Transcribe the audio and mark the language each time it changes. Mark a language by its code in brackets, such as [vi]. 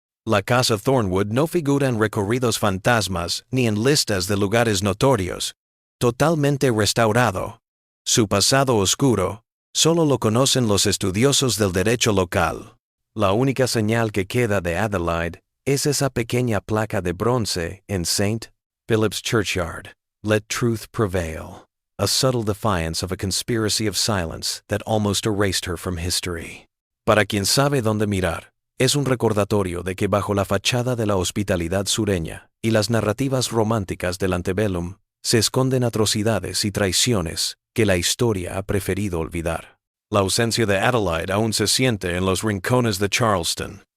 [es] La casa Thornwood no figura en recorridos fantasmas ni en listas de lugares notorios. Totalmente restaurado. Su pasado oscuro, solo lo conocen los estudiosos del derecho local. La única señal que queda de Adelaide es esa pequeña placa de bronce en St. [en] Philip's Churchyard. Let truth prevail. A subtle defiance of a conspiracy of silence that almost erased her from history. [es] Para quien sabe dónde mirar, es un recordatorio de que bajo la fachada de la hospitalidad sureña y las narrativas románticas del antebellum se esconden atrocidades y traiciones que la historia ha preferido olvidar. La ausencia de Adelaide aún se siente en los rincones de Charleston.